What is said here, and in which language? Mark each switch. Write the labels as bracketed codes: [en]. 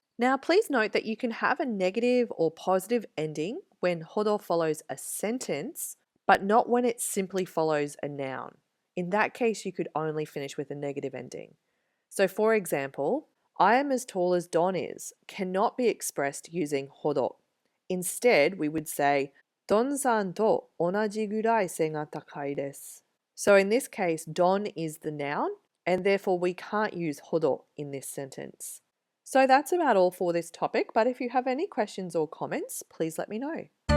[en] Now please note that you can have a negative or positive ending when hodo follows a sentence, but not when it simply follows a noun. In that case, you could only finish with a negative ending. So for example, I am as tall as Don is cannot be expressed using hodo. [ja] Instead, we would say ドンさんと同じぐらい背が高いです. [en] So in this case, Don is the noun, and therefore we can't use hodo in this sentence. So that's about all for this topic, but if you have any questions or comments, please let me know.